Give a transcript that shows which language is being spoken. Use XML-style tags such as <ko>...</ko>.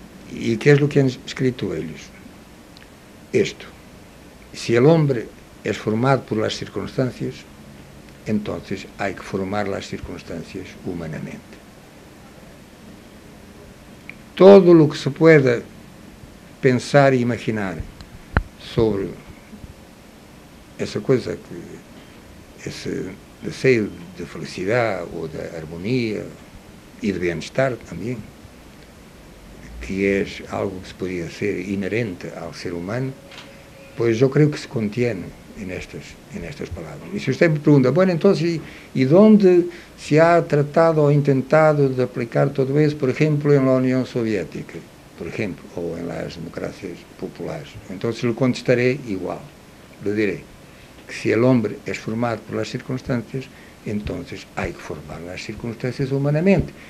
<es>¿Y qué es lo que han escrito ellos? Esto: si el hombre es formado por las circunstancias, entonces hay que formar las circunstancias humanamente. Todo lo que se pueda pensar e imaginar sobre esa cosa</es> <pt>esse desejo de felicidade ou de harmonia e de bem-estar também, que é algo que se poderia ser inerente ao ser humano, pois eu creio que se contém nestas palavras.</pt> <es>E se usted</es> <pt>me pergunta,</pt> <es>bueno, entonces, ¿y dónde se ha tratado o intentado de aplicar todo eso, por ejemplo, en la Unión Soviética, por ejemplo, o en las democracias populares? Entonces le contestaré igual. Le diré que si el hombre es formado por las circunstancias, entonces hay que formar las circunstancias humanamente.</es>